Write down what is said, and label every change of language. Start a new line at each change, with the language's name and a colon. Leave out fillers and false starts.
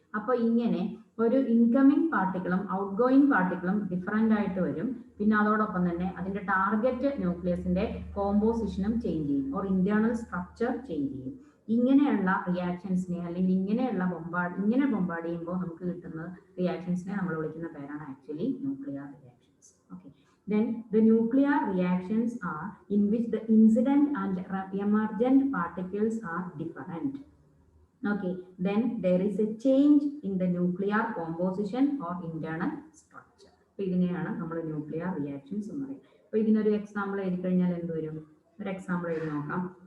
Malayalam: അപ്പൊ ഇങ്ങനെ ഒരു ഇൻകമിങ് പാർട്ടിക്കിളും ഔട്ട് ഗോയിങ് പാർട്ടിക്കിളും ഡിഫറൻ്റ് ആയിട്ട് വരും. പിന്നെ അതോടൊപ്പം തന്നെ അതിന്റെ ടാർഗറ്റ് ന്യൂക്ലിയസിന്റെ കോമ്പോസിഷനും ചേഞ്ച് ചെയ്യും, ഓർ ഇന്റേണൽ സ്ട്രക്ചർ ചേഞ്ച് ചെയ്യും. ഇങ്ങനെയുള്ള റിയാക്ഷൻസിനെ അല്ലെങ്കിൽ ഇങ്ങനെ ബൊമ്പാർഡ് ചെയ്യുമ്പോൾ നമുക്ക് കിട്ടുന്ന റിയാക്ഷൻസിനെ നമ്മൾ വിളിക്കുന്ന പേരാണ് actually nuclear reactions.
English: Okay, then the nuclear reactions are in which the incident and emergent particles are different. Okay, then there is a change in the nuclear composition or internal structure.
Malayalam: അപ്പോൾ ഇതിനെയാണ് നമ്മൾ nuclear reactions എന്ന് പറയുന്നത്. അപ്പോൾ ഇതിനൊരു example എഴുതി കഴിഞ്ഞാൽ എന്ത് വരും, ഒരു എക്സാമ്പിൾ എഴുതി നോക്കാം.